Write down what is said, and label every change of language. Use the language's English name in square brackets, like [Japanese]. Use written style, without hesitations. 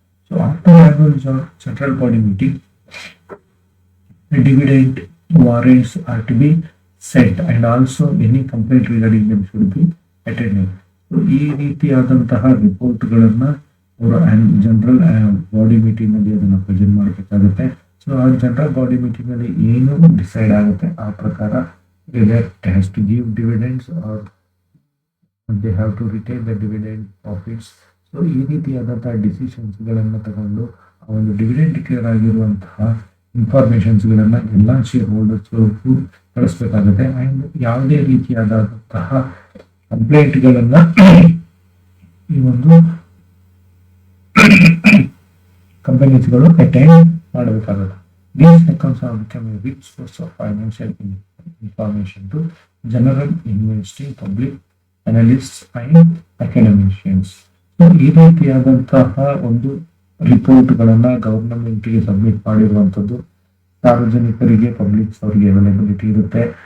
[English] So after annual central body meeting, the dividend warrants are to be set and also any complaint regarding them should be attended. [Kannada] So ಈ ರೀತಿಯಾದಂತಹ ರಿಪೋರ್ಟ್ಗಳನ್ನ ಅವರು general body meeting ಅಲ್ಲಿ ಅದನ್ನು present ಮಾಡಬೇಕಾಗುತ್ತೆ. So ಆ general body meeting ಅಲ್ಲಿ ಏನು decide ಆಗುತ್ತೆ ಆ ಪ್ರಕಾರ [English] whether it has to give dividends or they have to retain the dividend profits. [Kannada] So ಈ ರೀತಿಯಾದಂತಹ ಡಿಸಿಷನ್ಸ್ ಗಳನ್ನ ತಗೊಂಡು ಆ ಒಂದು ಡಿವಿಡೆಂಡ್ ಡಿಕ್ಲೇರ್ ಆಗಿರುವಂತಹ ಇನ್ಫಾರ್ಮೇಶನ್ಸ್ ಗಳನ್ನ ಎಲ್ಲ ಶೇರ್ ಹೋಲ್ಡರ್ಸ್ ಕಳಿಸ್ಬೇಕಾಗುತ್ತೆ. ಅಂಡ್ ಯಾವುದೇ ರೀತಿಯಾದಂತಹ ಕಂಪ್ಲೇಂಟ್ ಗಳನ್ನ ಈ ಒಂದು ಕಂಪನೀಸ್ಗಳು ಅಟೆಂಡ್ ಮಾಡಬೇಕಾಗುತ್ತೆ. [English] These accounts have become a rich source of financial information to general investing public, analysts and academicians. [Kannada] So ಈ ರೀತಿಯಾದಂತಹ ಒಂದು ರಿಪೋರ್ಟ್ಗಳನ್ನ ಗವರ್ನಮೆಂಟ್ಗೆ ಸಬ್ಮಿಟ್ ಮಾಡಿರುವಂಥದ್ದು ಸಾರ್ವಜನಿಕರಿಗೆ, ಪಬ್ಲಿಕ್ಸ್ ಅವರಿಗೆ ಅವೈಲಬಿಲಿಟಿ ಇರುತ್ತೆ.